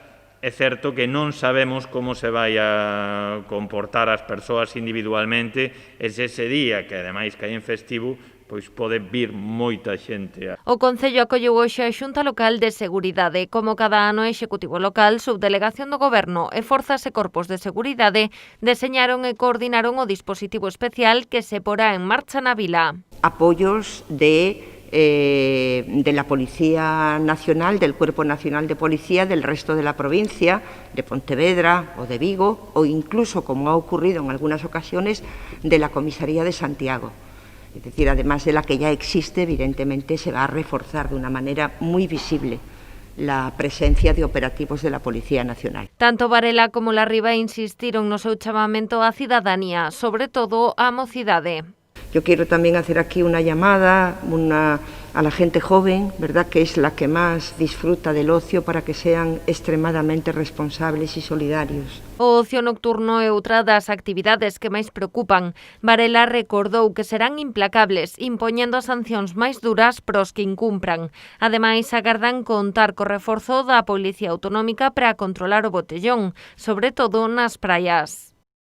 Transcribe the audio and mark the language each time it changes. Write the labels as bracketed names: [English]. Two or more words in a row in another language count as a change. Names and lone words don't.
[Galician] É certo que non sabemos como se vai a comportar as persoas individualmente ese día, que ademais que hai en festivo, pois pode vir moita xente. O Concello acolleu hoxe a Xunta Local de Seguridade. Como cada ano, o Executivo Local, Subdelegación do Goberno e Forzas e Corpos de Seguridade deseñaron e coordinaron o dispositivo especial que se porá en marcha na vila. [Spanish] Apoyos de la Policía Nacional, del Cuerpo Nacional de Policía del resto de la provincia, de Pontevedra o de Vigo, o incluso, como ha ocurrido en algunas ocasiones, de la Comisaría de Santiago. Es decir, además de la que ya existe, evidentemente se va a reforzar de una manera muy visible la presencia de operativos de la Policía Nacional. [Galician] Tanto Varela como Larriba insistiron no seu chamamento á cidadanía, sobre todo á mocidade. [Spanish] Yo quiero también hacer aquí una llamada a la gente joven, ¿verdad?, que es la que más disfruta del ocio, para que sean extremadamente responsables y solidarios. [Galician] O ocio nocturno é outra das actividades que máis preocupan. Varela recordou que serán implacables, impoñendo sancións máis duras pros que incumpran. Ademais, agardan contar co reforzo da Policía Autonómica para controlar o botellón, sobre todo nas praias.